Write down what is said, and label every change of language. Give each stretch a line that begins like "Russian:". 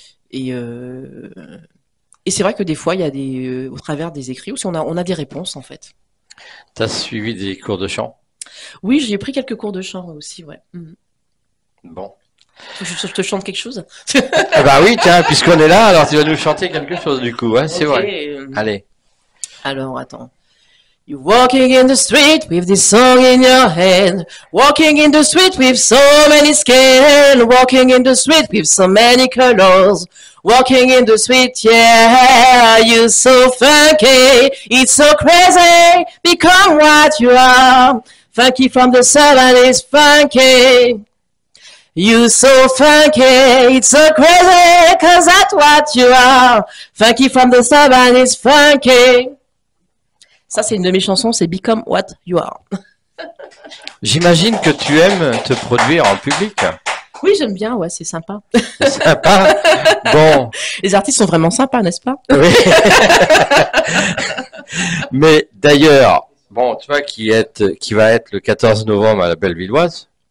French: Et c'est vrai que des fois, il y a au travers des écrits aussi, on a des réponses en fait. Tu as suivi des cours de chant? Oui, j'ai pris quelques cours de chant aussi, ouais. Bon. Je te chante quelque chose? Ah bah oui, tiens, puisqu'on est là, alors tu vas nous chanter quelque chose du coup, hein, c'est vrai. Allez. Alors, attends.
English: You're walking in the street with this song in your hand. Walking in the street with so many skin. Walking in the street with so many colors. Walking in the street, yeah, you're so funky. It's so crazy. Become what you are. Funky from the sun and it's funky. You so funky, it's so crazy, cause that's what you are. Funky from the sun and it's funky.
French: Ça, c'est une de mes chansons, c'est Become What You Are. J'imagine que tu aimes te produire en public. Oui, j'aime bien, ouais, c'est sympa. C'est sympa. Bon. Les artistes sont vraiment sympas, n'est-ce pas? Oui. Mais d'ailleurs, bon, tu vois, qui va être le 14 novembre à la Bellevilloise.